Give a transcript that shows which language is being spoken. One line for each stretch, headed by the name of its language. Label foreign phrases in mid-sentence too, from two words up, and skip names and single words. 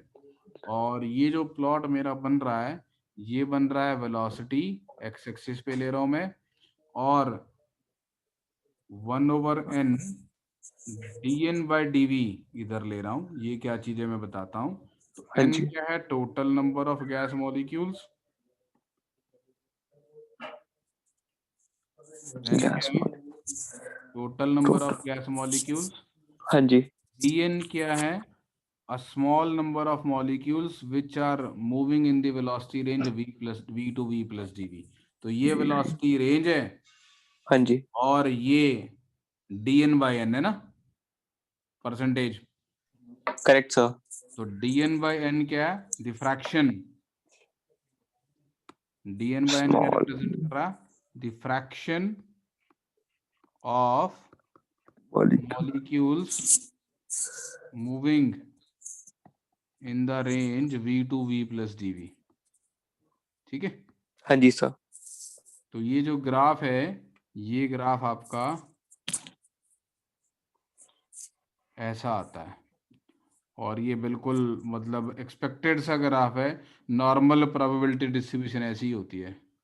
Hindi: और ये जो प्लॉट मेरा बन रहा है, ये बन रहा है वेलोसिटी,
English: x axis
Hindi: पे ले रहा हूं मैं, और 1/n dN/dV इधर ले रहा हूं। ये क्या चीज है मैं बताता हूं। तो हाँ n जी। क्या है,
English: total number of gas molecules,
Hindi: एन गैस क्या है?
English: total number of
Hindi: टोटल।
English: gas molecules.
Hindi: हाँ जी। dn क्या है?
English: a small number of molecules which are moving in the velocity range v plus v to v plus dv।
Hindi: तो ये
English: velocity range
Hindi: है हाँ जी। और ये
English: dn by n
Hindi: है ना, परसेंटेज।
English: correct sir.
Hindi: तो
English: dn by n
Hindi: क्या है? डिफ्रैक्शन।
English: dn by n
Hindi: क्या स्मॉल रिप्रेजेंट कर रहा?
English: diffraction of
Hindi: मॉलिक्यूल।
English: molecules moving in the range v to v plus dv।
Hindi: ठीक है। हाँ जी सर। तो ये जो ग्राफ है, ये ग्राफ आपका ऐसा आता है और ये बिल्कुल मतलब एक्सपेक्टेड सा ग्राफ है।
English: normal probability distribution
Hindi: ऐसी ही होती है।